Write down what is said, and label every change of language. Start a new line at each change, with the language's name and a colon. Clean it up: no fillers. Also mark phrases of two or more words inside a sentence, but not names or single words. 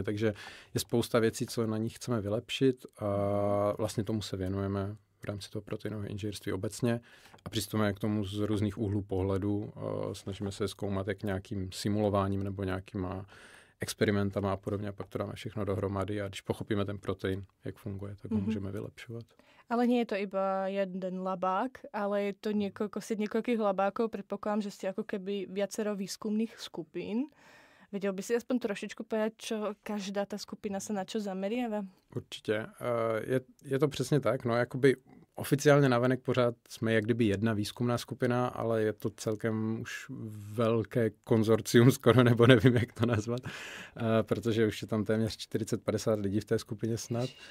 Czech: Takže je spousta věcí, co na nich chceme vylepšit a vlastně tomu se věnujeme v rámci toho proteinového inženýrství obecně a přistupujeme k tomu z různých úhlů pohledu. Snažíme se zkoumat jak nějakým simulováním nebo nějakýma experimentama a podobně a pak to dáme všechno dohromady a když pochopíme ten protein, jak funguje, tak ho můžeme vylepšovat.
Slovak: Ale nie je to iba jeden labák, ale je to niekoľkých labákov. Predpokladám, že ste ako keby viacero výskumných skupín. Vedel by si aspoň trošičku povedať, čo každá ta skupina se na čo zameriava?
Czech: Určitě. Je to přesně tak. No, jakoby oficiálně navenek pořád jsme jak kdyby jedna výzkumná skupina, ale je to celkem už velké konzorcium skoro, nebo nevím, jak to nazvat, protože už je tam téměř 40-50 lidí v té skupině snad.